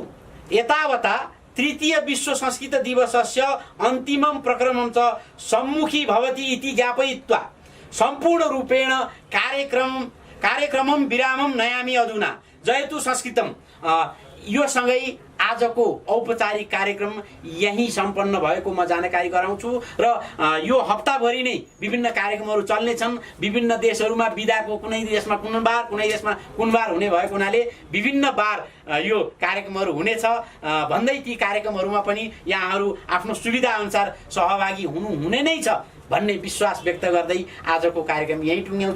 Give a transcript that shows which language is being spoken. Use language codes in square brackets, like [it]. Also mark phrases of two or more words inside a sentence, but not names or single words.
[sa] एतावता तृतीय विश्व संस्कृत दिवसस्य अन्तिमं प्रक्रमं च सम्मुखी भवति इति ज्ञापयित्वा सम्पूर्ण रूपेण कार्यक्रमं विरामं नयामि अधुना। जयतु संस्कृतम। [ne] यो सँगै आजको औपचारिक कार्यक्रम यही सम्पन्न भएको म जानकारी गराउँछु र यो हप्ताभरि नै विभिन्न कार्यक्रमहरू चल्नेछन्। विभिन्न देशहरूमा बिदाको कुनै देशमा कुन बार, कुनै देशमा कुन बार हुने भएको हुनाले विभिन्न बार यो कार्यक्रमहरू हुनेछ भन्दै ती कार्यक्रमहरूमा पनि यहाँहरू आफ्नो सुविधा अनुसार सहभागी हुने नै छ भन्ने विश्वास व्यक्त गर्दै आजको कार्यक्रम यही टुङ्ग्याउँछु।